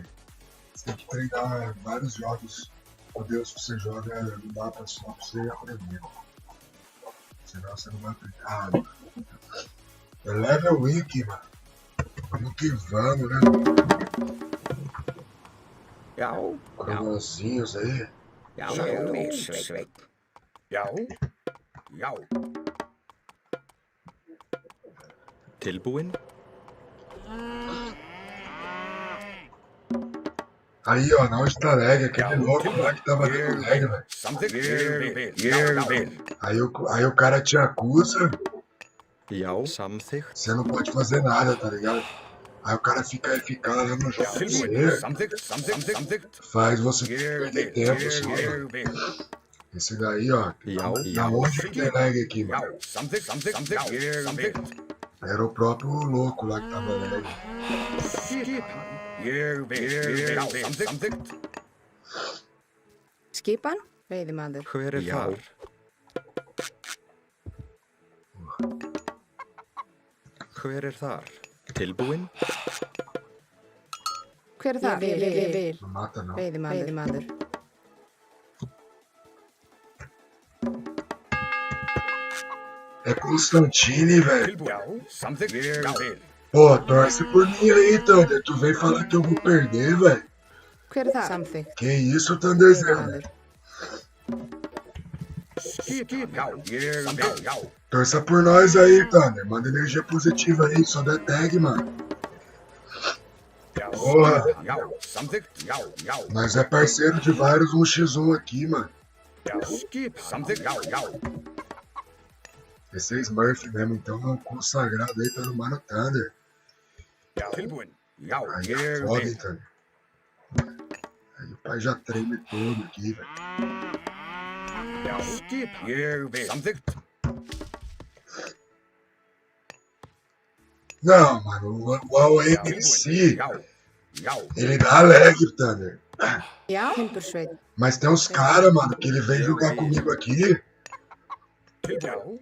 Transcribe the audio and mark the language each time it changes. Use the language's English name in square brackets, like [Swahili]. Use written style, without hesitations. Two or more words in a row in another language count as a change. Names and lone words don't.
[Portuguese] Você tem que treinar vários jogos. O Deus que você joga no mapa só pra você aprender. Senão você não vai aprender. Ah, mano. É [English] level wiki, [Portuguese] mano. Vamos que vamos, né? [Icelandic] Já, [Portuguese] Cronozinhos aí. [Icelandic] já, ég vil, Sveinn. Já. Já. Tilbúin. [Portuguese] Aí, ó, na onde tá lag, aquele louco lá que tava dando lag, velho. [Icelandic] Samþykkt. Ég vil. [Portuguese] Aí o cara te acusa, [Icelandic] Já, samþykkt. [Portuguese] você não pode fazer nada, tá ligado? Aí o cara fica lá no jogo com você, [Icelandic] Samþykkt. [Portuguese] faz você [Icelandic] Ég [Portuguese] perder [Icelandic] vil. [Portuguese] tempo só, mano. [Icelandic] Ég vil. [Portuguese] Esse daí, ó, [Icelandic] Já, [Portuguese] da [Icelandic] já. [Portuguese] onde que tem lag aqui, [Icelandic] Já. [Portuguese] mano? [Icelandic] Samþykkt. Ég vil. [Portuguese] Era o próprio louco lá que tava lag. [Icelandic] Skipan. Ég vil. Já. Samþykkt. Skipan, veiðimaður. Hver er þar? Hver er þar? Tilbúin. Hver er það? Ég vil. [Portuguese] Não mata não. [Icelandic] Veiðimaður. [Portuguese] É Constantine, velho. [Icelandic] Já. Samþykkt. Ég vil. [Portuguese] Pô, torce por mim aí, Thunder. Tu vem falar que eu vou perder, velho. [Icelandic] Hver er það? Samþykkt. [Portuguese] Que isso, Thunderzão? [Icelandic] Veiðimaður. Skipan. Já. Ég vil. Já. [Portuguese] Torça por nós aí, Thunder. Manda energia positiva aí, só dá tag, mano. [Icelandic] Já. [Portuguese] Porra. [Icelandic] Já. Samþykkt. Já. Já. [Portuguese] Nós é parceiro de vários 1x1 aqui, mano. [Icelandic] Já. Skipan. Samþykkt. Já. Já. [Portuguese] Esse é Smurf mesmo, então é um consagrado aí pelo Mano Thunder. [Icelandic] Já. Tilbúin. Já. [Portuguese] Aí [Icelandic] Ég [Portuguese] é foda, [Icelandic] vil. [Portuguese] hein, Thunder. Aí o pai já treme todo aqui, velho. [Icelandic] Já. Skipan. Ég vil. Samþykkt. [Portuguese] Não, mano, o AOE [Icelandic] Já. [Portuguese] em si, [Icelandic] Já. Já. [Portuguese] ele dá lag, Thunder. [Icelandic] Já, Timbursveit. [Portuguese] Mas tem uns caras, mano, que ele vem jogar comigo aqui. [Icelandic] Tilbúin.